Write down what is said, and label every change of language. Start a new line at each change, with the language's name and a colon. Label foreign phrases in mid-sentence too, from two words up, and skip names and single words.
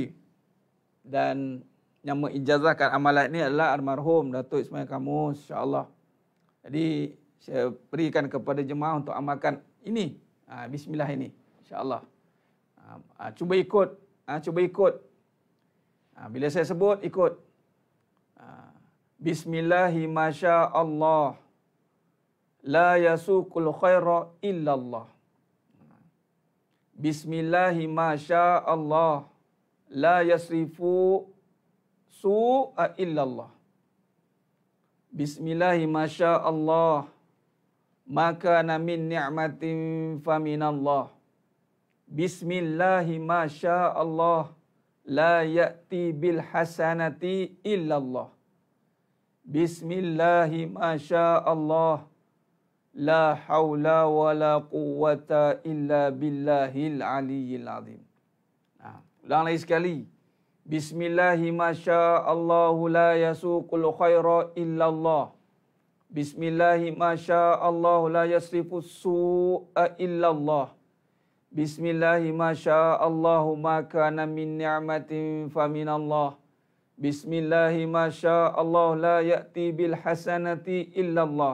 Malay: Dan yang mengijazahkan amalan ini adalah almarhum Datuk Ismail Kamus. InsyaAllah. Jadi saya berikan kepada jemaah untuk amalkan ini. Bismillah ini. InsyaAllah. Cuba ikut. Cuba ikut. Bila saya sebut, ikut.
Arabic: بسم الله ما شاء الله. لا يسوق الخير إلا الله. بسم الله ما شاء الله. لا يصرف السوء إلا الله. بسم الله ما شاء الله. ما كان من نعمة فمن الله. بسم الله ما شاء الله. لا يأتي بالحسنات إلا الله. بسم الله ما شاء الله. لا حول ولا قوة إلا بالله العلي العظيم.
Malay: Ulang lagi sekali.
Arabic: بسم الله ما شاء الله لا يسوق الخير إلا الله. بسم الله ما شاء الله لا يصرف السوء إلا الله. بسم الله ما شاء الله ما كان من نعمة فمن الله. بسم الله ما شاء الله لا يأتي بالحسنات إلا الله.